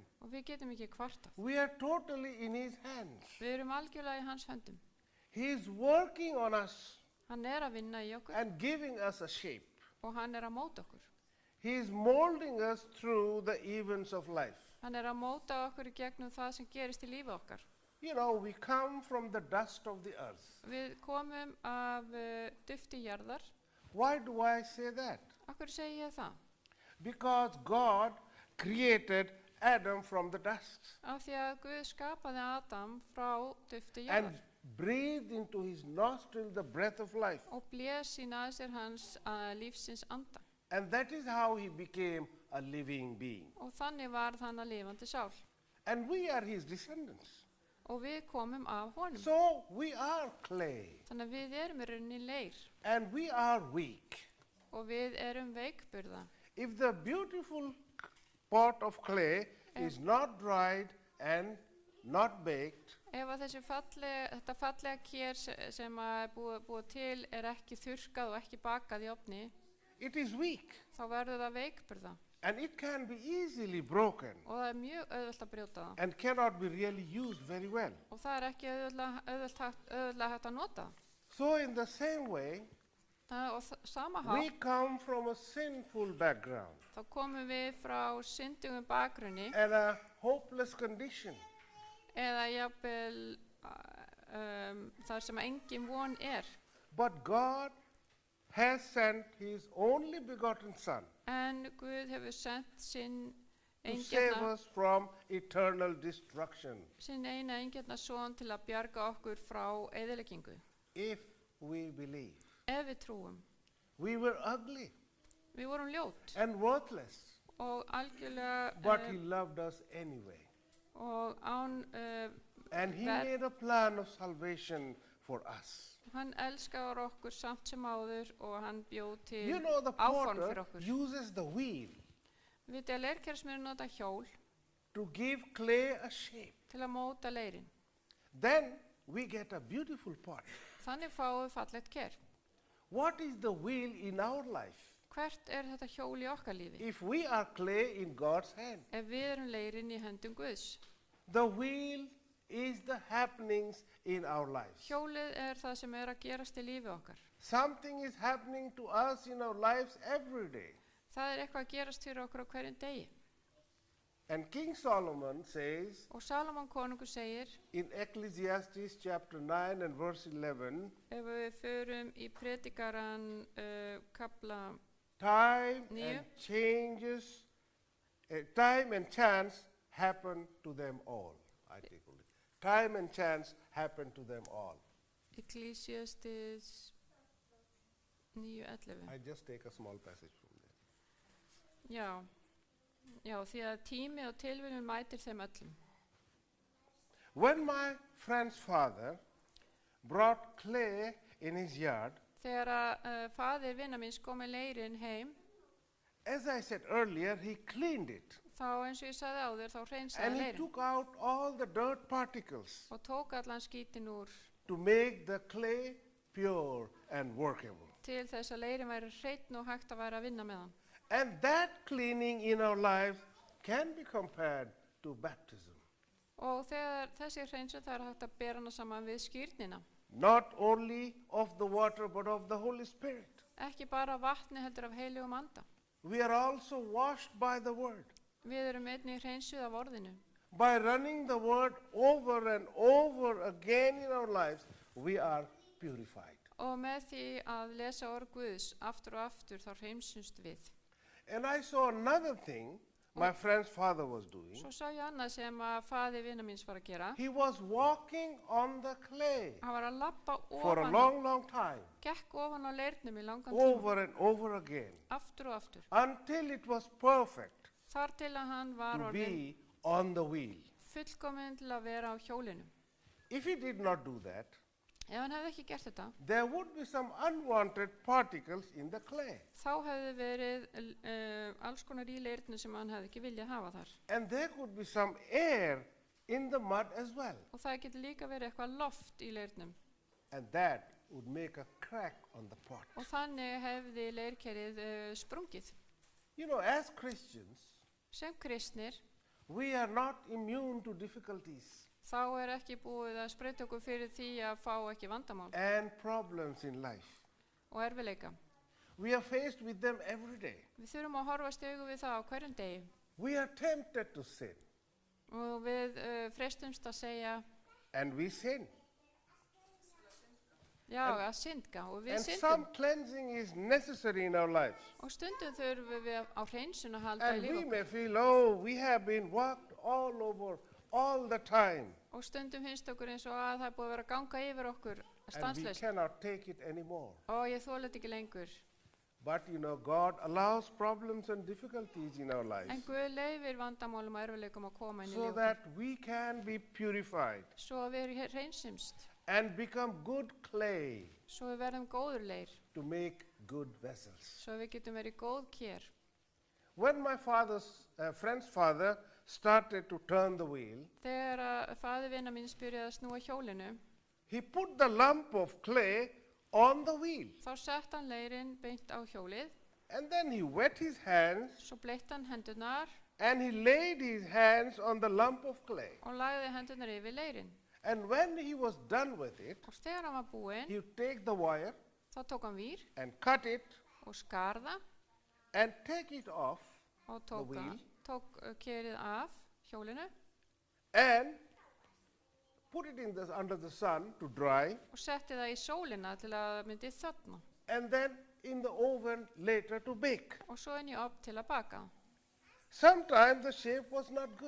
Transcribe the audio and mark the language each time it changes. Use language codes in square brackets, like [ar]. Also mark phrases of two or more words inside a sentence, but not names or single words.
[is] og við getum ekki kvartað. [en] We are totally in his hands. [is] Við erum algjörlega í hans höndum. [en] He is working on us [is] Hann er að vinna í okkur [en] and giving us a shape. [is] og hann er að móta okkur. [en] He is molding us through the events of life. [is] Hann er að móta okkur í gegnum það sem gerist í lífi okkar. [en] You know, we come from the dust of the earth. [is] Við komum af dufti jarðar. [en] Why do I say that? [is] Akkur segi ég það? [en] Because God created Adam from the dust [is] Af því að Guð skapaði Adam frá dufti [en] and [is] jarðar [en] breathed into his nostril the breath of life. [is] og blés í naðsir hans lífsins anda. [en] And that is how he became a living being. [is] og þannig varð hann að lifandi sál. [en] And we are his descendants. [is] Og við komum af honum. [en] So we are clay. [is] Þannig að við erum í rauninni leir [en] And we are weak. [is] og við erum veikburða. [en] If the beautiful pot of clay is not dried and not baked, [is] Ef að þetta fallega kér sem að er búið til er ekki þurrkað og ekki bakað í ofni, [en] it is weak. [is] þá verður það veikburða [en] And it can be easily broken [is] og það er mjög auðvelt að brjóta það. [en] and cannot be really used very well. [is] Og það er ekki auðvitað hægt að nota. [en] So in the same way, [is] Og sama [en] we [is] hátt, [en] come from a sinful background [is] þá komum við frá syndugum bakgrunni [en] and a hopeless condition. [is] eða jafnvel þar sem engin von er. [en] But God has sent his only begotten Son [is] En Guð hefur sendt sinn [en] to save [is] eingjarna [en] us from eternal destruction [is] eina eingjarna son til að bjarga okkur frá eyðileggingu. [en] if we believe. [is] Ef við trúum. [en] We were ugly [is] Við vorum ljót [en] and worthless, [is] og algjörlega [en] but he loved us anyway. [is] og án [en] And he That- made a plan of salvation for us. [is] hann elskar okkur samt sem áður og hann bjóð til [en] You know, the [is] áform fyrir [en] potter [is] okkur. [en] uses the wheel [is] Vitið að leirkersmiður nota hjól [en] to give clay a shape. [is] til að móta leirin. [en] Then we get a beautiful pot. [is] Þannig fáum við fallegt ker. [en] What is the wheel in our life? [is] Hvert er þetta hjól í okkar lífi? [en] If we are clay in God's hand, [is] Ef við erum leirin í höndum Guðs. [en] the wheel is the happenings in our lives. [is] Hjólið er það sem er að gerast í lífi okkar. [en] Something is happening to us in our lives every day. [is] Það er eitthvað að gerast fyrir okkur á hverjum degi. [en] And King Solomon says [is] Og Salomon konungur segir, [en] in Ecclesiastes chapter 9 and verse 11, [is] ef við förum í predikaran kapla [en] time [is] Níu. [en] and changes, time and chance happen to them all. I take only. Time and chance happen to them all. Ecclesiastes 9:11. I just take a small passage from there. [is] Já, því að tími og tilviljun mætir þeim öllum. [en] When my friend's father brought clay in his yard, [is] Þegar að faðir vinnar míns kom með leirinn heim, [en] as I said earlier, he cleaned it [is] þá eins og ég sagði áður, þá [en] and [is] hreinsaði [en] he [is] leirinn [en] took out all the dirt particles [is] og tók allan skítin úr [en] to make the clay pure and workable. [is] til þess að leirinn væri hreinn og hægt að væri að vinna með hann. [en] And that cleaning in our lives can be compared to baptism. [is] Og þegar þessi hreinsun það er hægt að bera hana saman við skírnina. [en] Not only of the water but of the Holy Spirit. [is] Ekki bara vatni heldur af heilugum anda. [en] We are also washed by the word. [is] Við erum einnig hreinsuð af orðinu. [en] By running the word over and over again in our lives, we are purified. [is] Og með því að lesa orð Guðs aftur og aftur þá hreinsumst við. [en] And I saw another thing my friend's father was doing. [is] Svo sá ég annað sem að faðir vina míns var að gera. [en] He was walking on the clay [is] Hann var að labba [en] for a [is] ofan, [en] long time, [is] gekk ofan á leirnum í langan tíma, [en] over and over again, [is] aftur og aftur. [en] until it was perfect [is] Þar til að hann var [en] to [is] orðin [en] be on the wheel. [is] fullkominn til að vera á hjólinu. [en] If he did not do that, [is] Ef hann hefði ekki gert þetta, [en] there would be some unwanted particles in the clay. [is] þá hefði verið alls konar í leirinu sem hann hefði ekki viljað hafa þar. [en] And there could be some air in the mud as well. [is] Og það getur líka verið eitthvað loft í leirnum. [en] And that would make a crack on the pot. [is] Og þannig hefði leirkerið sprungið. [en] You know, as Christians, [is] Sem kristnir, [en] we are not immune to difficulties [is] þá er ekki búið að sprauta okkur fyrir því að fá ekki vandamál [en] and problems in life. [is] og erfiðleika. [en] We are faced with them every day. [is] Við þurfum að horfast í augu við það á hverjum degi. [en] We are tempted to sin, [is] Og við freistumst að segja, [en] and we sin. [is] já, að syndga og við [en] And [is] syndum. [en] some cleansing is necessary in our lives. [is] Og stundum þurfum við á hreinsun að halda í [en] And we [is] líf [en] may [is] okkur. [en] feel, oh, we have been walked all over all the time, [is] Og stundum finnst okkur eins og að það er búið að vera að ganga yfir okkur [en] and we [is] stanslaust. [en] cannot take it anymore. [is] Og ég þoli þetta ekki lengur. [en] But you know, God allows problems and difficulties in our [is] En [en] lives [is] Guð leyfir vandamálum og erfiðleikum að koma inn í [en] so [is] líf okkar. [en] that we can be purified [is] Svo að við reynsimst, [en] and become good clay [is] svo við verðum góður leir, [en] to make good vessels. [is] svo við getum verið góð kér. [en] When my friend's father started to turn the wheel, [is] Þegar að faðir vina míns byrjaði að snúa hjólinu, [en] he put the lump of clay on the wheel, [is] þá sett hann leirinn beint á hjólið, [en] and then he wet his hands [is] svo bleitt hann hendurnar [en] and he laid his hands on the lump of clay. [is] og lagði hendurnar yfir leirinn. [en] And when he was done with it, [is] Og þegar hann var búinn, [en] he would take the wire [is] þá tók hann vír [en] and cut it [is] og skarða [en] and take it off [is] og [en] The wheel. [is] tók kerið af hjólinu [en] and put it under the sun to dry, [is] og setti það í sólina til að myndi þorna [en] and then in the oven later to bake. [is] og svo inn í ofn til að baka. [en] Sometimes the shape was not good,